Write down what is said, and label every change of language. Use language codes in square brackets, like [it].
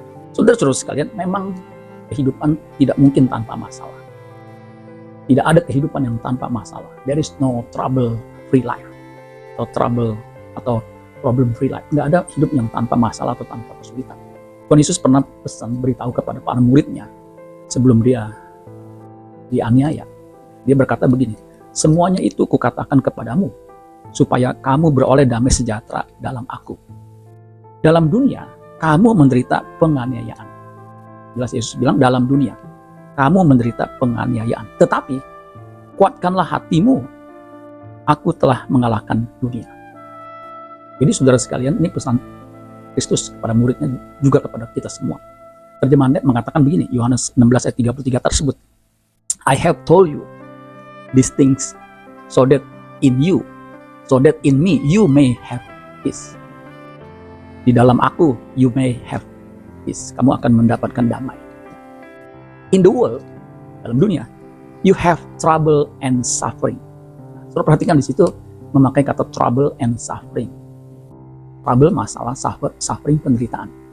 [id] Saudara-saudara sekalian, memang kehidupan tidak mungkin tanpa masalah. Tidak ada kehidupan yang tanpa masalah. [en] There is no trouble-free life. [id] Atau trouble atau [en] problem-free life. [id] Tidak ada hidup yang tanpa masalah atau tanpa kesulitan. Tuhan Yesus pernah pesan beritahu kepada para muridnya sebelum dia dianiaya. Dia berkata begini, semuanya itu kukatakan kepadamu supaya kamu beroleh damai sejahtera dalam aku. Dalam dunia kamu menderita penganiayaan. Jelas Yesus bilang dalam dunia kamu menderita penganiayaan. Tetapi kuatkanlah hatimu, aku telah mengalahkan dunia. Jadi saudara sekalian, ini pesan Kristus kepada muridnya juga kepada kita semua. Terjemahan net mengatakan begini, Yohanes 16 ayat 33 tersebut. [en] I have told you these things so that in me you may have peace. [id] Di dalam aku [en] you may have peace. [id] Kamu akan mendapatkan damai. [en] In the world, [id] dalam dunia, [en] you have trouble and suffering. [id] Saudara perhatikan di situ memakai kata [en] trouble and suffering. [id] Trouble masalah, suffering penderitaan.